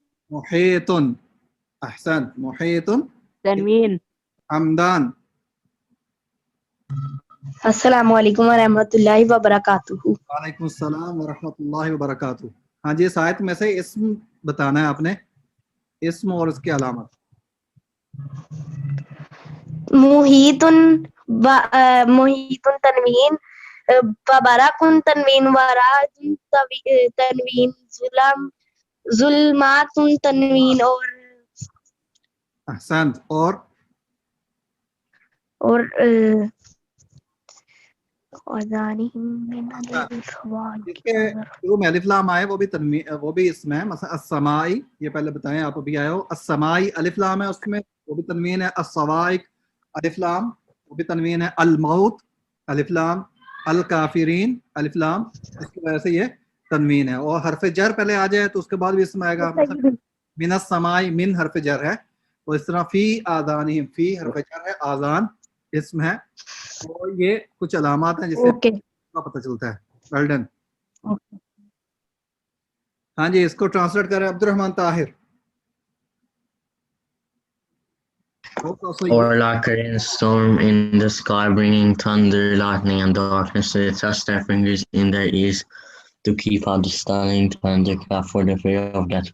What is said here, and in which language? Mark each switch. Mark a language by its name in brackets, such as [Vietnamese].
[Arabic] محيط احسن محيط. تنوين حمدان السلام علیکم ورحمۃ اللہ وبرکاتہ. وعلیکم السلام ورحمۃ اللہ وبرکاتہ. [Urdu] ہاں جی اس آیت میں سے اسم بتانا ہے آپ نے, اسم اور اس کی علامت. محیط محیط تنوین, وبرق تنوین, ورعد تنوین, ظلمات تنوین, احسنت. اور جس کے شروع میں الف لام آئے وہ بھی تنوین, وہ بھی اسم ہے. مثلا السمائی, یہ پہلے بتائیں آپ ابھی آئے ہو. السمائی الف لام ہے اس میں, وہ بھی تنوین ہے. الصواعق الف لام, وہ بھی تنوین ہے. الموت الف لام. الکافرین الف لام, اس کی وجہ سے یہ تنوین ہے. اور حرف جر پہلے آ جائے تو اس کے بعد بھی اسم آئے گا. مثلا من السمائی, من حرف جر ہے, تو اس طرح فی آذانہم, فی حرف جر ہے, آذان اسم ہے. تو یہ کچھ علامات ہیں جس سے پتہ چلتا ہے. Well done. ہاں جی اس کو ٹرانسلیٹ کریں عبد الرحمن Tahir. [English] Or like a rainstorm in the sky, bringing thunder, lightning, and darkness. They thrust their fingers in their ears to keep out the stunning thunderclap for the fear of death.